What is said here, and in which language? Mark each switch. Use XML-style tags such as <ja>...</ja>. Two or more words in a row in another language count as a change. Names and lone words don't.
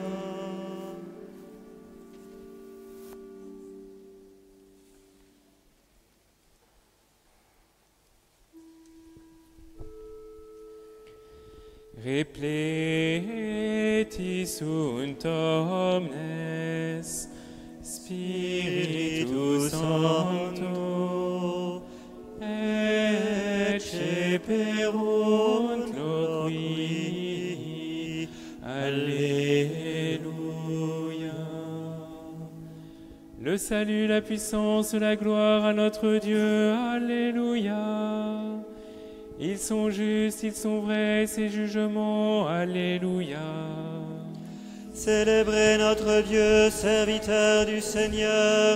<la>Repleti sunt omnes Spiritus Sancto, ecce perunt loqui.</la> <fr>Alléluia. Le salut, la puissance, la gloire à notre Dieu. Alléluia. Ils sont justes, ils sont vrais, ces jugements. Alléluia. Célébrez notre Dieu, serviteur du Seigneur.</fr>